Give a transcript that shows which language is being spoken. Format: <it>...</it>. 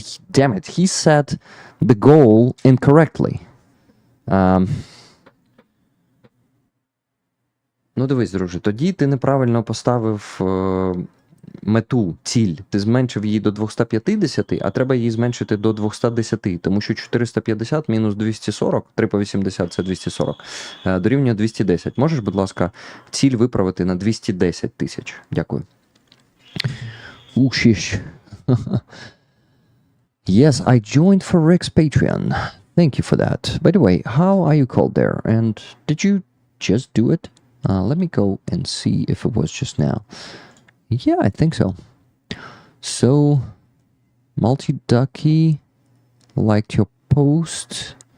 <en>Damn it, he set the goal incorrectly.</en> <uk>Ну дивись, друже, тоді ти неправильно поставив мету, ціль. Ти зменшив її до 250, а треба її зменшити до 210, тому що 450 мінус 240, 3 по 80 – це 240, дорівнює 210. Можеш, будь ласка, ціль виправити на 210 тисяч? Дякую. Ушіш.</uk> <en>Yes, I joined for Rick's Patreon. Thank you for that. By the way, how are you called there? And did you just do it? Let me go and see if it was just now. Yeah, I think so. So, Multi-Ducky liked your post.</en>